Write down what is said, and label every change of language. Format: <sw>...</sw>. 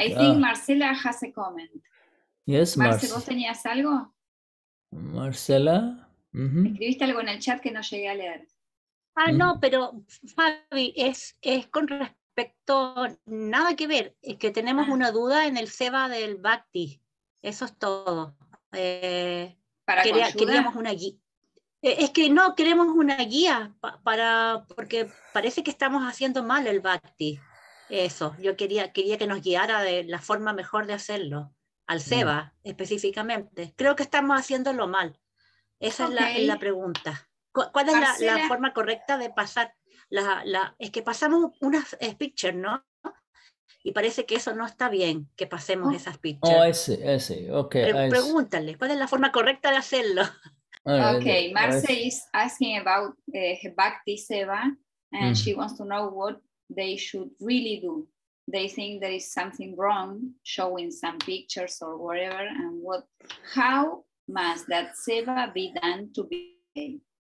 <en>I think Marcela has a comment. Yes,</en> <es>Marce, ¿vos tenías algo? Marcela. Escribiste algo en el chat que no llegué a leer. No, pero Fabi, es con respecto, nada que ver, es que tenemos una duda en el Seva del Bhakti, eso es todo. Queríamos una guía. Es que no, queremos una guía porque parece que estamos haciendo mal el Bhakti. Eso, yo quería que nos guiara de la forma mejor de hacerlo. Al Seva, específicamente. Creo que estamos haciéndolo mal. Esa es la pregunta. ¿Cuál es la forma correcta de pasar? es que pasamos unas pictures, ¿no? Y parece que eso no está bien, que pasemos esas pictures.</es> <en>Oh, I see. Okay.</en> <es>Pregúntale, ¿cuál es la forma correcta de hacerlo?</es> <en>Okay, Marce is asking about Bhakti Seva, and she wants to know what they should really do. They think there is something wrong, showing some pictures or whatever, and how must that Seva be done to be okay?</en>